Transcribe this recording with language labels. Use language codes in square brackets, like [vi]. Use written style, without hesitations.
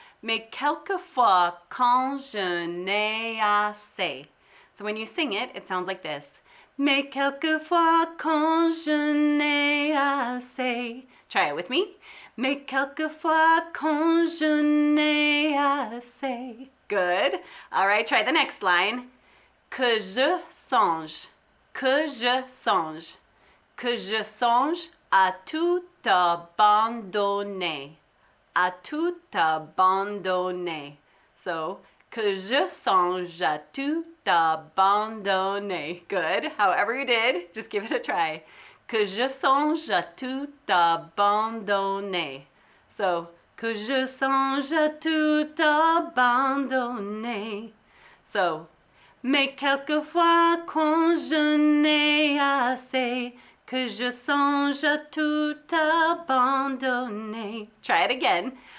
[fr] Mais quelquefois, quand je n'ai assez. [en] So when you sing it, it sounds like this. [fr] Mais quelquefois, quand je n'ai assez. [en] Try it with me. [fr] Mais quelquefois, quand je n'ai assez. [en] Good. All right, try the next line. [fr] Que je songe. Que je songe. Que je songe à tout abandonner. À tout abandonner. So, que je songe à tout abandonner. [en] Good. However you did, just give it a try. [fr] Que je songe à tout abandonner. So, que je songe à tout abandonner. So, mais quelquefois quand je n'ai assez, que je songe à tout abandonner. [en] Try it again.